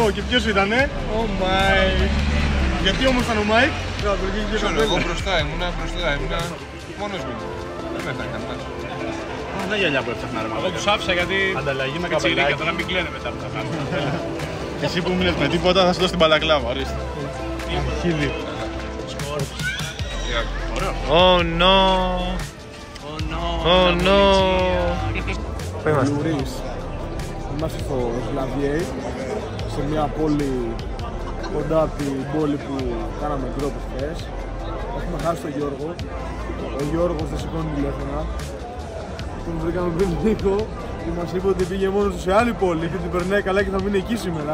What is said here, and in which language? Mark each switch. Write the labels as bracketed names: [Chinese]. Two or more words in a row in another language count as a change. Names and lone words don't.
[Greek] Και ποιος ήτανε? Ο Μάικ. Γιατί όμως ήταν ο Μάικ? Εγώ μπροστά ήμουνα μόνος μου. Δεν με έφτανε κανένας. Δεν γυαλιά που έφτιαχνα ρε. Εγώ τους άφησα γιατί ανταλλαγή με καψιρίκια τώρα μην κλαίνε μετά που θα κάνουν. Εσύ που μείνες με τίποτα θα σου δώσω την μπαλακλάβα. Ορίστε. Χίλι. [English] Oh no. Oh no. [Greek] Λουρίς. Είμαστε στο Σλαβιέι, σε μια πόλη κοντά από την πόλη που κάναμε drop χθες. Έχουμε χάσει τον Γιώργο. Ο Γιώργος δεν σηκώνει τηλέφωνα. Τον βρήκαμε πριν λίγο και μας είπε ότι πήγε μόνος του σε άλλη πόλη και την περνάει καλά και θα μείνει εκεί σήμερα.